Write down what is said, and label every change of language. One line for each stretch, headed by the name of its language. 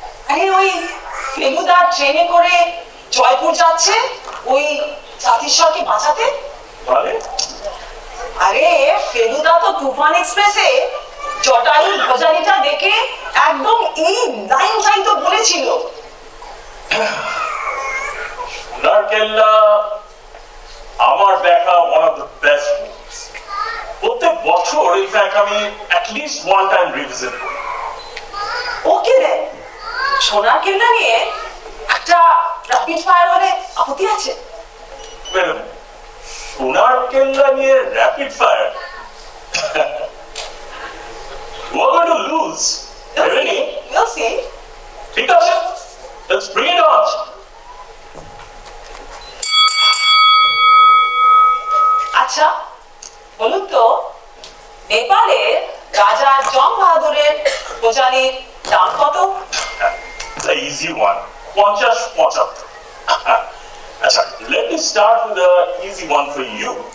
Bangla: আরে ওই ফেলুদা ট্রেনে করে জয়পুর যাচ্ছে ওই জাতিস্বরকে বাঁচাতে। মানে আরে ফেলুদা তো তুফান এক্সপ্রেসে জটায়ুর গজালিটা দেখে একদম এই লাইনটাই তো বলেছিল।
English: Sonar Kella
Bangla: আমার দেখা
English: one of the best movies.
Bangla: প্রত্যেক বছর ইনফ্যাক্ট আমি
English: at least one time
Bangla: revisit করি। ওকে দেন, সোনার কেল্লা নিয়ে একটা র্যাপিড ফায়ার হলে আপত্তি আছে?
English: Wait a minute, Sonar Kella নিয়ে rapid fire? We're going to lose. Really? We'll see.
Bangla: ঠিক আছে,
English: let's bring it on.
Bangla: আচ্ছা বলুন তো, নেপালের রাজা জং বাহাদুরের গোজালির দাম কত?
English: The easy one, 50-75. আচ্ছা, let me start with the easy one for you.